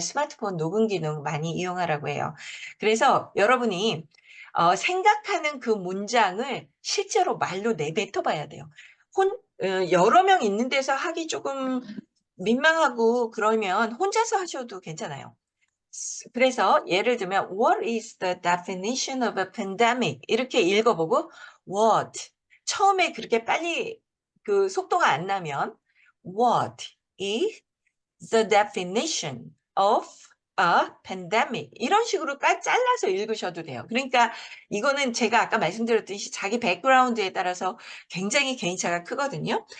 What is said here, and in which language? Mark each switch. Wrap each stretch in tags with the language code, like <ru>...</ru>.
<ko>스마트폰 녹음 기능 많이 이용하라고 해요. 그래서 여러분이 생각하는 그 문장을 실제로 말로 내뱉어 봐야 돼요. 여러 명 있는 데서 하기 조금 민망하고 그러면 혼자서 하셔도 괜찮아요. 그래서 예를 들면</ko> <en>What is the definition of a pandemic?</en> <ko>이렇게 읽어보고 What 처음에 그렇게 빨리 그 속도가 안 나면</ko> <en>What is the definition of a pandemic.</en> <ko>이런 식으로 잘라서 읽으셔도 돼요. 그러니까 이거는 제가 아까 말씀드렸듯이 자기 백그라운드에 따라서 굉장히 개인차가 크거든요.</ko>